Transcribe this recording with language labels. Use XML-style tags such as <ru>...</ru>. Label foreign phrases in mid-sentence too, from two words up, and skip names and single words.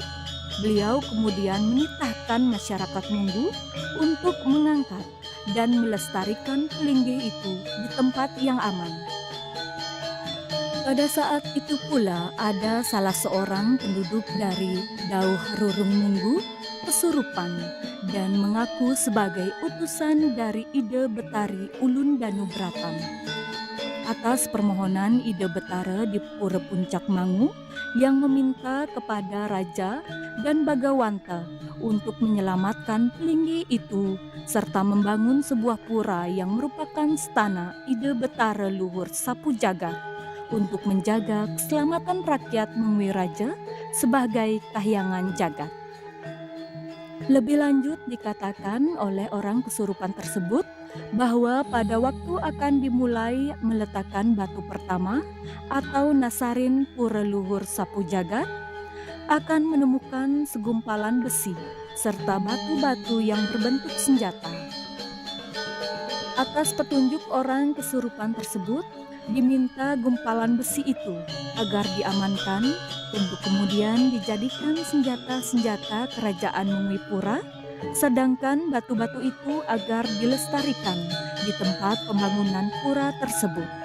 <id>Beliau kemudian menitahkan masyarakat Munggu untuk mengangkat dan melestarikan pelinggih itu di tempat yang aman. Pada saat itu pula ada salah seorang penduduk dari Dauh Rurung Munggu kesurupan dan mengaku sebagai utusan dari Ide Betari Ulun Danu Bratan. Atas permohonan Ide Betara di Pura Puncak Mangu yang meminta kepada Raja dan Bagawanta untuk menyelamatkan pelinggih itu serta membangun sebuah pura yang merupakan stana Ide Betara Luhur Sapu Jagat untuk menjaga keselamatan rakyat Mengwi Raja sebagai kahyangan jagat. Lebih lanjut dikatakan oleh orang kesurupan tersebut bahwa pada waktu akan dimulai meletakkan batu pertama atau nasarin pura luhur sapu jagat, akan menemukan segumpalan besi serta batu-batu yang berbentuk senjata. Atas petunjuk orang kesurupan tersebut, diminta gumpalan besi itu agar diamankan untuk kemudian dijadikan senjata-senjata kerajaan Mungwipura, sedangkan batu-batu itu agar dilestarikan di tempat pembangunan pura tersebut.</id>